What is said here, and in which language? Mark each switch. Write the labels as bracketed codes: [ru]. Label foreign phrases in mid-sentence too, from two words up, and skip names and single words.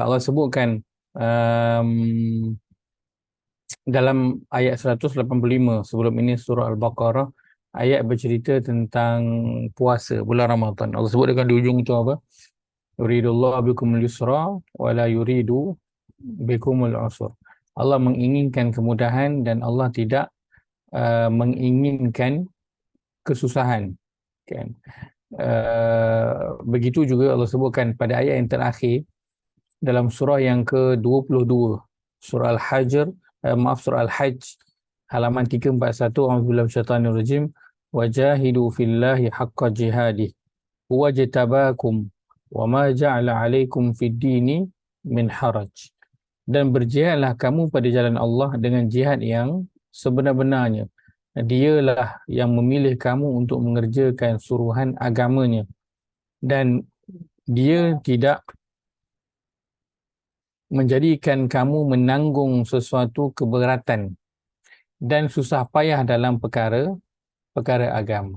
[ms] Allah sebutkan dalam ayat 185 sebelum ini, surah Al-Baqarah, ayat bercerita tentang puasa bulan Ramadan. Allah sebut dekat di ujung itu apa? [ar] يريد الله بكم اليسر ولا يريد بكم العسر. [ms] Allah menginginkan kemudahan dan Allah tidak menginginkan kesusahan, kan? Begitu juga Allah sebutkan pada ayat yang terakhir dalam surah yang ke-22, surah Al-Hajr, surah Al-Hajj, halaman 341, [ar] أعوذ بالله من الشيطان الرجيم, وجاهدوا في الله حق جهاده هو اجتباكم وما جعل عليكم في الدين من حرج. [ms] Dan berjihadlah kamu pada jalan Allah dengan jihad yang sebenar-benarnya. Dialah yang memilih kamu untuk mengerjakan suruhan agamanya, dan dia tidak menjadikan kamu menanggung sesuatu keberatan dan susah payah dalam perkara agama.